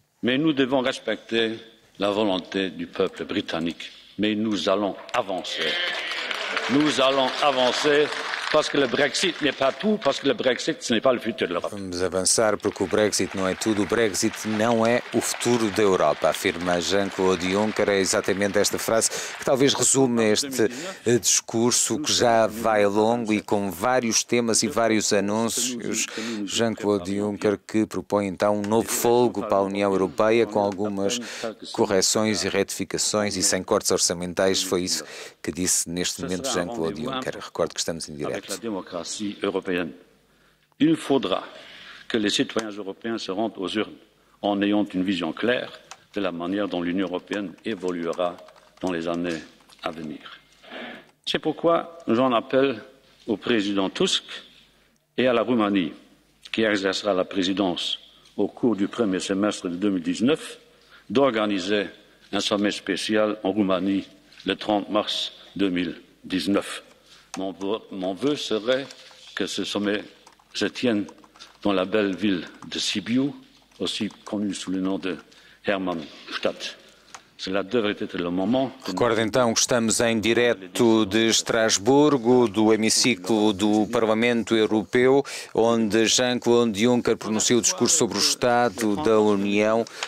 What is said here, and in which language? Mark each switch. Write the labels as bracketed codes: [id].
[fr] Mais nous devons respecter la volonté du peuple britannique. Mais nous allons avancer. Nous allons avancer parce que le Brexit n'est pas tout, parce que le Brexit, ce n'est pas le futur de l'Europe. [pt] Vamos avançar porque o Brexit não é tudo, o Brexit não é o futuro da Europa, afirma Jean-Claude Juncker. É exatamente esta frase que talvez resume este discurso que já vai longo e com vários temas e vários anúncios. Jean-Claude Juncker que propõe então um novo fôlego para a União Europeia com algumas correções e retificações e sem cortes orçamentais. Foi isso que disse neste momento Jean-Claude Juncker. Recordo que estamos em direto. [fr] Avec la démocratie européenne. Il faudra que les citoyens européens se rendent aux urnes en ayant une vision claire de la manière dont l'Union européenne évoluera dans les années à venir. C'est pourquoi j'en appelle au président Tusk et à la Roumanie, qui exercera la présidence au cours du premier semestre de 2019, d'organiser un sommet spécial en Roumanie le 30 mars 2019. Mon vœu serait que ce sommet se tienne dans la belle ville de Sibiu, aussi connue sous le nom de Hermannstadt. Cela devrait être le moment. [pt] Recordo então que estamos em direto de Estrasburgo, do hemiciclo do Parlamento Europeu, onde Jean-Claude Juncker pronunciou o discurso sobre o Estado da União,